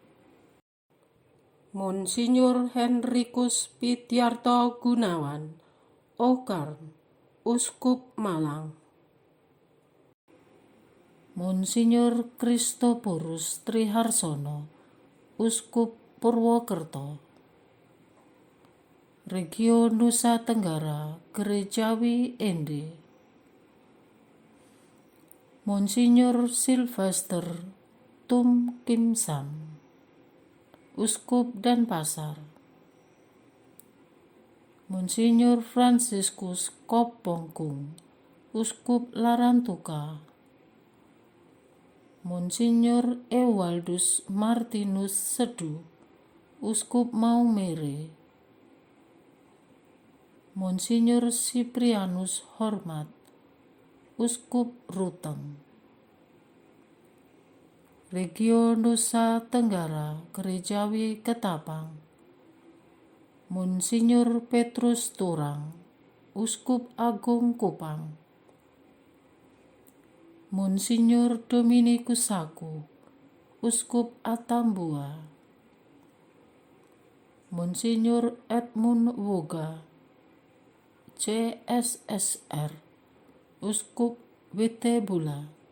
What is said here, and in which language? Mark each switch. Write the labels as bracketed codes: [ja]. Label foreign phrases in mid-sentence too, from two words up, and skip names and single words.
[id] Monsinyur Henrikus Pityarto Gunawan, Okarm, Uskup Malang, Monsinyur Kristoporus Triharsono, Uskup Purwokerto, Regio Nusa Tenggara Gerejawi Ende, Monsinyur Sylvester Tum Kim Sam, Uskup Denpasar, Monsinyur Franciscus Kopongkung, Uskup Larantuka, Monsinyur Ewaldus Martinus Sedu, Uskup Maumere, Monsinyur Siprianus Hormat, Uskup Ruteng, Regio Nusa Tenggara Gerejawi Ketapang, Monsinyur Petrus Turang, Uskup Agung Kupang, Monsinyur Dominikus Saku, Uskup Atambua, Monsinyur Edmund Woga, CSSR, Uskup Witebula,